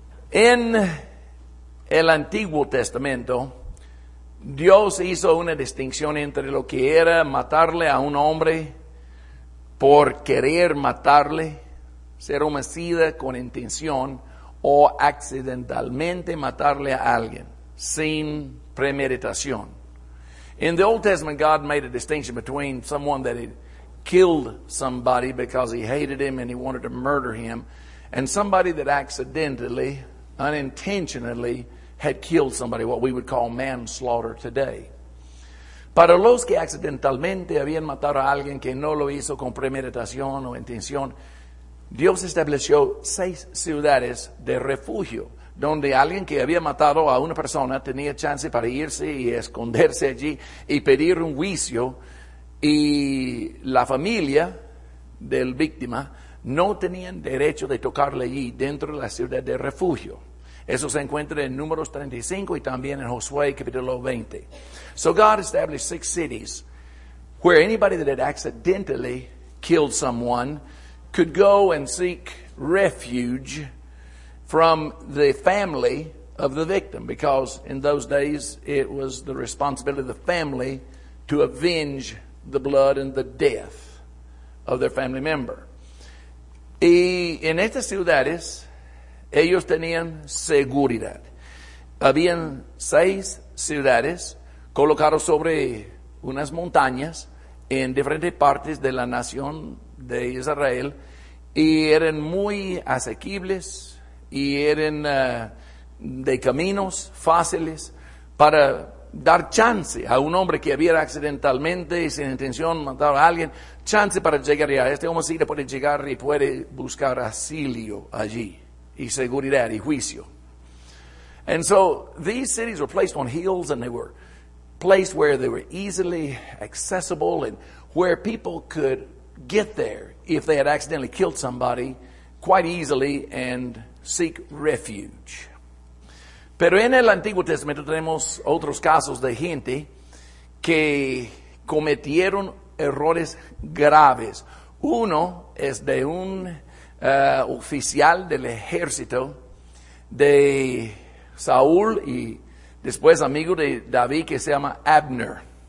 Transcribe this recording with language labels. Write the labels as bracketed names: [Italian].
[Spanish] En el Antiguo Testamento, Dios hizo una distinción entre lo que era matarle a un hombre por querer matarle, ser homicida con intención, o accidentalmente matarle a alguien sin premeditación. [English] In the Old Testament, God made a distinction between someone that had killed somebody because he hated him and he wanted to murder him, and somebody that accidentally, unintentionally, had killed somebody, what we would call manslaughter today. [Spanish] Para los que accidentalmente habían matado a alguien que no lo hizo con premeditación o intención, Dios estableció 6 ciudades de refugio, donde alguien que había matado a una persona tenía chance para irse y esconderse allí y pedir un juicio, y la familia del víctima no tenían derecho de tocarle allí dentro de la ciudad de refugio. Eso se encuentra en Números 35 y también en Josué capítulo 20. [English] So God established 6 cities where anybody that had accidentally killed someone could go and seek refuge from the family of the victim, because in those days it was the responsibility of the family to avenge the blood and the death of their family member. [Spanish] Y en estas ciudades ellos tenían seguridad. Habían 6 ciudades colocadas sobre unas montañas en diferentes partes de la nación de Israel, y eran muy asequibles y eran de caminos fáciles para dar chance a un hombre que había accidentalmente y sin intención matado a alguien, chance para llegar allá. Este homicida puede llegar y puede buscar asilo allí, y seguridad y juicio. [English] And so these cities were placed on hills, and they were placed where they were easily accessible and where people could get there if they had accidentally killed somebody quite easily and seek refuge. [Spanish] Pero en el Antiguo Testamento tenemos otros casos de gente que cometieron errores graves. Uno es de un oficial del ejército de Saúl y después amigo de David, que se llama Abner.